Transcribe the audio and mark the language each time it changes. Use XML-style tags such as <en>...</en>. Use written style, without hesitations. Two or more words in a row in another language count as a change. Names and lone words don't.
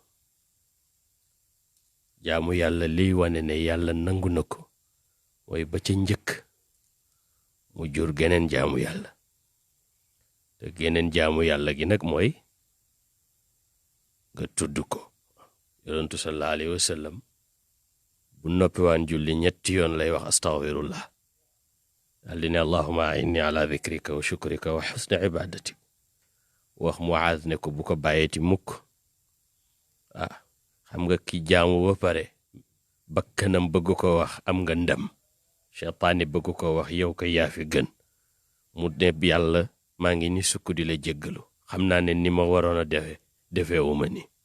<wo>jaamu yàlla liy wane ne yàlla nangu na ko mooy ba ca njëkk mu jur geneen jaamu yàlla, te geneen jaamu yàlla gi nag mooy nga tudd ko. yonentu</wo> <ar>صلى الله عليه وسلم</ar> <wo>bu noppi waan julli ñetti yoon lay wax astaghfirullah, daal di ne</wo> <ar>اللهم أعني على ذكرك وشكرك وحسن عبادتك.</ar> <wo>wax Muaaz ne ko bu ko bàyyeeti mukk. xam nga ki jaamu ba pare bakkanam bëgg ko wax am nga ndam, seytaane bëgg ko wax yow ko yaa fi gën, mu ne yàlla maa ngi ni sukk di la jéggalu, xam naa ne ni ma waroon a defeewuma ni.</wo>